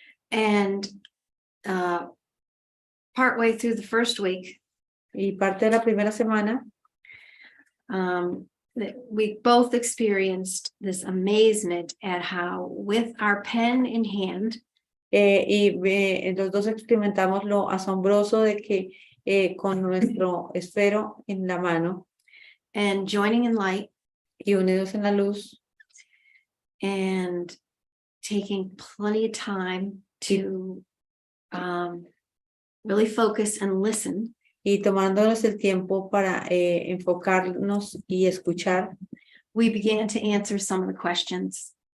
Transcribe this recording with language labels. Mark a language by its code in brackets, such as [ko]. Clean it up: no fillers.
[en] And partway through the 1st week. [es] Y parte de la primera semana. [en] We both experienced this amazement at how, with our pen in hand, [es] los dos experimentamos lo asombroso de que con nuestro esfero en la mano [en] and joining in light, [es] y unidos en la luz, [en] and taking plenty of time to really focus and listen. [es] Y tomándonos el tiempo para enfocarnos y escuchar, [en] we began to answer some of the questions.